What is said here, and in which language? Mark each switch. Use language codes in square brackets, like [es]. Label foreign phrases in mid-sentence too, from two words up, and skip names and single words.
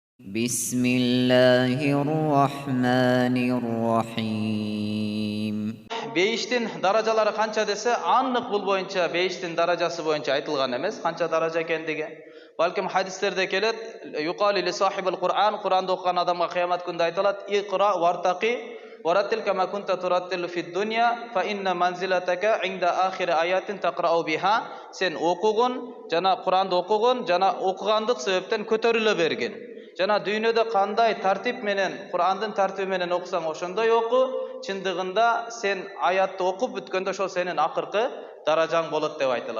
[ar] بسم الله الرحمن الرحيم. [ky] Бейиштин даражалары канча десе, аннык бул боюнча бейиштин даражасы боюнча айтылган эмес, канча даража экендиги. Балким хадистерде келет, [ar] يقال لصاحب القرآن, [ky] Кур'анды окуган адамга кыямат күндө айтылат, [ar] اقرأ وارتق ورتل كما كنت ترتل في الدنيا فإن منزلتك عند آخر آيات تقرأ بها. [ky] Sen окугун, жана Куранды окугун, жана окугандык себептен көтөрүлө бергин. Жана дүйнөдө кандай тартип менен, Курандын тартиби менен окусаң ошондой оку, чындыгында сен аятты окуп бүткөндө ошол сенин акыркы даражаң болот деп айтылат.